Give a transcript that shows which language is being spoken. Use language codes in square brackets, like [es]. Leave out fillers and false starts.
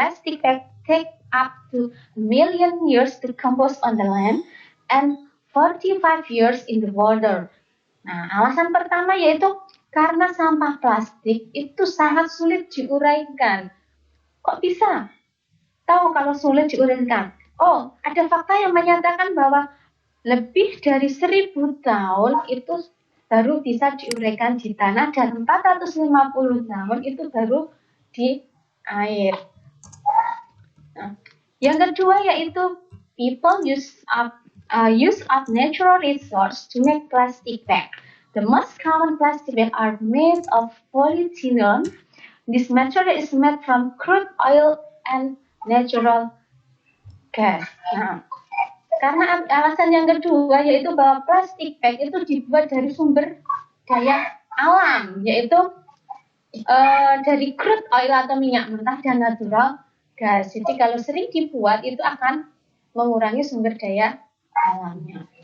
[en] Plastic bag take up to 1,000,000 years to compose on the land and 45 years in the water. [id] Nah, alasan pertama yaitu karena sampah plastik itu sangat sulit diuraikan. Kok bisa tahu kalau sulit diuraikan? Oh, ada fakta yang menyatakan bahwa lebih dari 1.000 tahun itu baru bisa diuraikan di tanah dan 450 tahun itu baru di air. [en] Nah, [id] yang kedua yaitu [en] people use up natural resource to make plastic bag. The most common plastic bag are made of polyethylene. This material is made from crude oil and natural gas. [id] Nah, karena alasan yang kedua yaitu bahwa plastik bag itu dibuat dari sumber daya alam, yaitu dari crude oil atau minyak mentah dan natural gas. Jadi kalau sering dibuat itu akan mengurangi sumber daya alamnya.